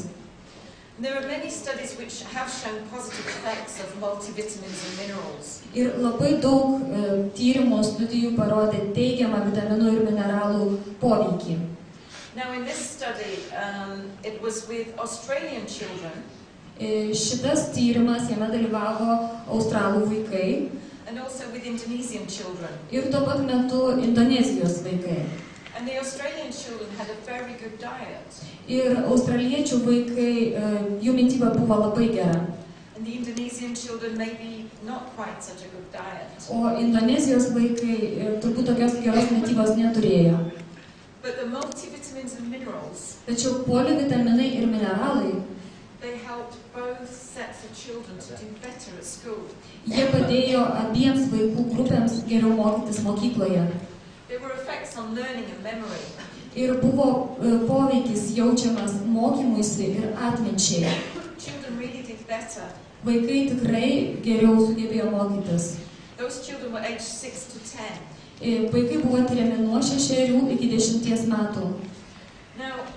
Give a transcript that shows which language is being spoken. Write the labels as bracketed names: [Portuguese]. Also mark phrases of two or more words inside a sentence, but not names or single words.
[English] There are many studies which have shown positive effects of multivitamins and minerals. [Lithuanian] Ir labai daug tyrimų studijų parodė teigiamą vitaminų ir mineralų poveikį. [English] Now in this study, it was with Australian children. [Lithuanian] Šitas tyrimas, jame dalyvavo australų vaikai. [English] And also with Indonesian children. [Lithuanian] Ir tuo pat metu Indonezijos vaikai. [English] And the Australian children had a very good diet. [Lithuanian] Ir australiečių vaikai, jų mityba buvo labai gera. [English] And the Indonesian children maybe not quite such a good diet. [Lithuanian] O Indonezijos vaikai turbūt tokios geros mitybos neturėjo. [English] But the multivitamins and minerals, [Lithuanian] Tačiau polivitaminai ir mineralai, [English] they helped both sets of children to do better at school. [Lithuanian] Jie padėjo abiems vaikų grupėms geriau mokytis mokykloje. [English] There were effects on learning and memory. [Lithuanian] Ir buvo poveikis jaučiamas mokymuisi ir atminčiai. [English] Children really did better. [Lithuanian] Vaikai tikrai geriau sugebėjo mokytis. [English] Those children were aged 6 to 10. [Lithuanian] Vaikai buvo tyriami nuo 6 iki 10 metų. [English] Now,